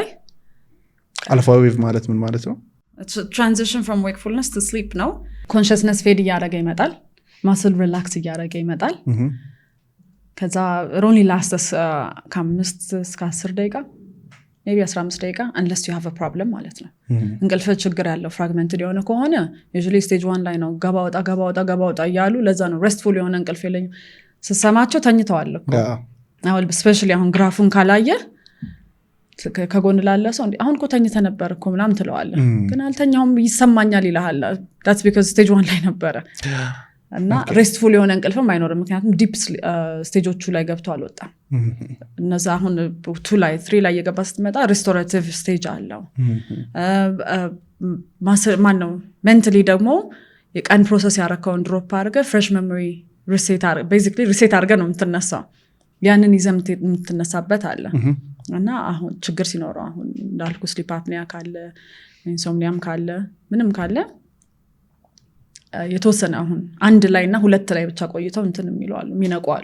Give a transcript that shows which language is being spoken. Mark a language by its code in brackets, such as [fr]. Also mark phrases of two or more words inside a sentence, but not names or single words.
[en] alpha wave [am] ማለት ምን ማለት ነው? [en] transition from wakefulness to sleep [am] ነው። [en] consciousness fade [am] እያደረገ ይመጣል። [en] muscle relax [am] እያደረገ ይመጣል። ከዛ [en] roughly lasts [am] ከ5 እስከ 10 ደቂቃ ሜቢ 15 ደቂቃ unless [en] you have a problem [am] ማለት ነው። እንቅልፍ ችግር ያለው ፍራግመንትድ የሆነ ከሆነ [en] usually stage 1 [am] ላይ ነው ገባ ወጣ እያሉ። ለዛ ነው restful የሆነ እንቅልፍ የለኝም ስሰማቸው ተኝተዋል እኮ። አሁን ስፔሻሊ አሁን ግራፉን ካላየ ከጎን ላለ ሰው አሁን እኮ ተኝተህ ነበር እኮ ምናምን ትለዋለህ፣ ግን አልተኛሁም ይሰማኛል ይልሃል። [en] that's because stage 1 [am] ላይ ነበረ እና ሬስትፉል የሆነ እንቅልፍም አይኖርም። ምክንያቱም ዲፕ ስቴጆቹ ላይ ገብቶ አልወጣም። እነዛ አሁን 2 ላይ 3 ላይ የገባ ስትመጣ [en] restorative stage [am] አለው። ማነው ሜንታሊ ደግሞ የቀን ፕሮሰስ ያረከውን ድሮፕ አድርገህ [en] fresh memory reset [am] አድርገህ ነው የምትነሳው። ያንን ይዘህ የምትነሳበት አለ እና አሁን ችግር ሲኖረው አሁን እንዳልኩ [en] sleep apnea [am] ካለ ኢንሶምኒያም ካለ ምንም ካለ የተወሰነ አሁን 1 ላይ እና 2 ላይ ብቻ ቆይተው እንትን የሚለዋሉ የሚነቁዋሉ።